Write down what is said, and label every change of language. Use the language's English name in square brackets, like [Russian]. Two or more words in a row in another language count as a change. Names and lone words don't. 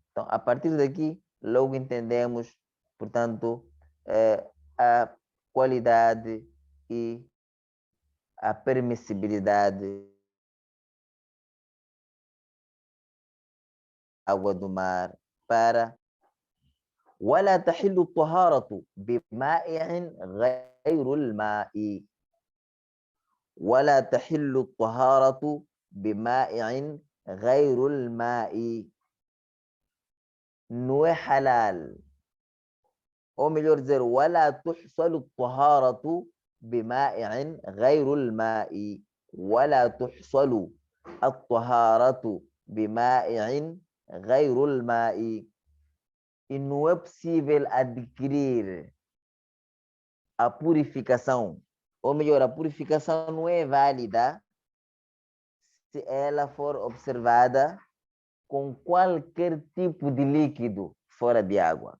[Portuguese] Então, a partir daqui, logo entendemos, portanto, a qualidade e a permissibilidade da água do mar para [Arabic] ولا تحل الطهارة بمائع غير الماء ولا تحل الطهارة بمائع غير الماء [Portuguese] não é halal, ou melhor dizer, [Arabic] ولا تحصل الطهارة بمائع غير الماء ولا تحصل الطهارة بمائع غير الماء. [Portuguese] E não é possível adquirir a purificação, ou melhor, a purificação não é válida se ela for observada com qualquer tipo de líquido fora de água.